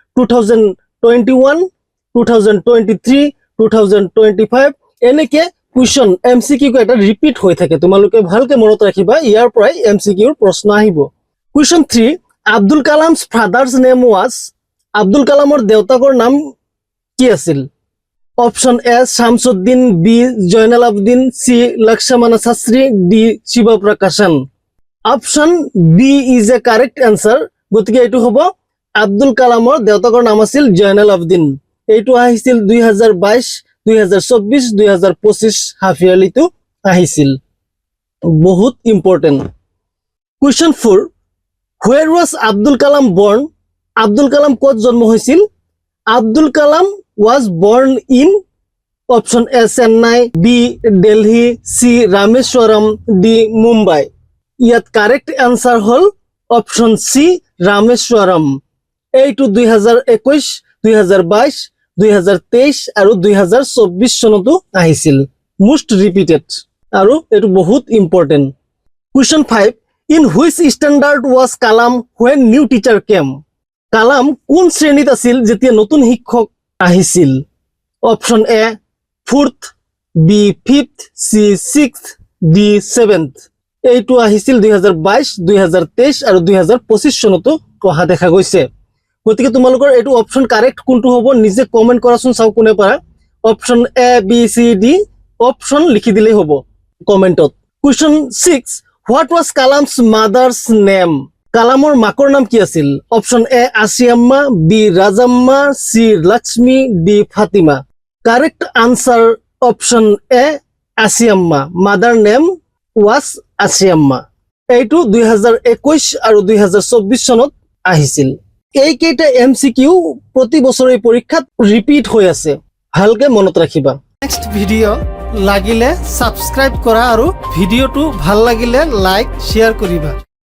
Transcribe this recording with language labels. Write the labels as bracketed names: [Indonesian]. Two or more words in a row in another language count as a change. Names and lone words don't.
[Assamese] 2021 2023 2025 এনেকে [English] question MCQ [Assamese] এটা ৰিপিট হৈ থাকে তোমালোকে ভালকে মনত ৰাখিবা ইয়াৰ পৰাই এমসিকিউৰ প্ৰশ্ন আহিব [English] question 3 Abdul Kalam's father's name was [Assamese] আব্দুল কালামৰ দেউতাকৰ নাম কি আছিল [English] Option A Shamsuddin B Joynal Abdin C Lakshmana Sastry D Shiva Prakashan Option B is a correct answer [Assamese] গতিকে এটো হ'ব আব্দুল কালামৰ দেউতাকৰ নাম আছিল জয়নাল আবদিন এইটো আহিছিল 2022 2024 2025 [English] half yearly [Assamese] তো আহিছিল বহুত [English] important question 4 Where was Abdul Kalam born [Assamese] আব্দুল কালাম ক'ত জন্ম হৈছিল [English] Abdul Kalam was born in option A Chennai B Delhi C Rameshwaram D Mumbai [Assamese] ইয়াত [English] correct answer [Assamese] হল [English] option C Rameshwaram [Assamese] এইটো 2021 2022 2023 আৰু 2024 চনতো আহিছিল [English] most repeated [Assamese] আৰু এটো বহুত [English] important question 5 in which standard was Kalam when new teacher came [Assamese] কালাম কোন শ্ৰেণীত আছিল যেতিয়া নতুন শিক্ষক আহিছিল [English] option A 4th B 5th C 6th D 7th [Assamese] এইটো আহিছিল 2022 2023 আৰু 2025 চনতো অহা দেখা গৈছে গতিকে তোমালোকৰ এইটো [English] option correct [Assamese] কোনটো হ'ব নিজে কমেন্ট কৰাচোন চাও কোনে পাৰা [English] option A B C D option [Assamese] লিখি দিলেই হ'ব কমেন্টত [English] question 6 what was Kalam's mother's [Assamese] নেম কালামৰ মাকৰ নাম কি আছিল [English] option A Asiyamma B Rajamma C Lakshmi D Fatima correct answer option A Asiyamma mother name was Asiyamma [Assamese] এইটো 2021 আৰু 2024 চনত আহিছিল এই কেইটা এমসিকিউ প্ৰতি বছৰে পৰীক্ষাত ৰিপিট হৈ আছে ভালকে মনত ৰাখিবা [English] next video [Assamese] লাগিলে সাবস্ক্ৰাইব কৰা আৰু ভিডিওটো ভাল লাগিলে [English] like share [Assamese] কৰিবা